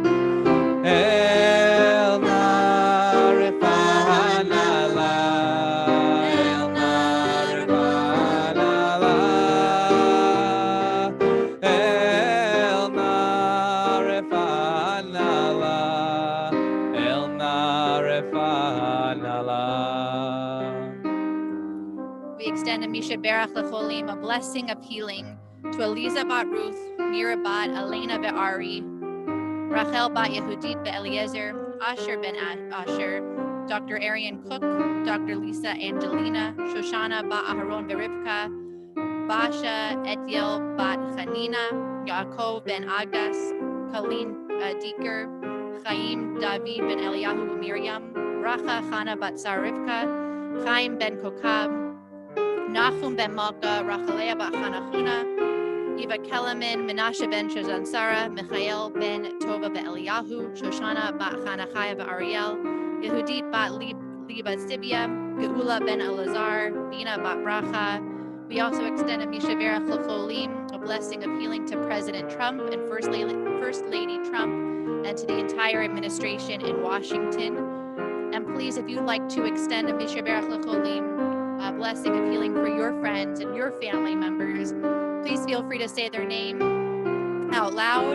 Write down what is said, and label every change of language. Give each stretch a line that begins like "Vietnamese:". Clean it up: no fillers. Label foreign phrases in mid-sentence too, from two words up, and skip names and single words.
Hebrew: אל נא רפאנה לה, אל נא רפאנה לה, אל נא רפאנה לה, אל נא רפאנה לה.
English: We extend a
Hebrew: מי שברך לחולים,
English: a blessing of healing, to Eliza bat Ruth, Mira bat Elena Ve'ari, Rachel bat Yehudit Be'Eliezer, Asher ben Asher, Dr. Arian Cook, Dr. Lisa Angelina, Shoshana bat Aharon Berivka, Basha Etiel bat Chanina, Yaakov ben Agdas, Colleen Diker, Chaim David ben Eliyahu Miriam, Racha Chana bat Sarivka, Chaim ben Kokab, Nachum ben Malka, Rachalea bat Chanachuna, Eva Kelemen, Menashe ben Shazansara, Michael ben Tova ben Eliyahu, Shoshana bat Chanachaya ben Ariel, Yehudit bat Liba Sibia, Geula ben Elazar, Bina bat Bracha. We also extend a
Hebrew: מי שברך לחולים,
English: a blessing of healing to President Trump and First Lady Trump, and to the entire administration in Washington. And please, if you'd like to extend a
Hebrew: מי שברך לחולים,
English: a blessing of healing for your friends and your family members, please feel free to say their name out loud.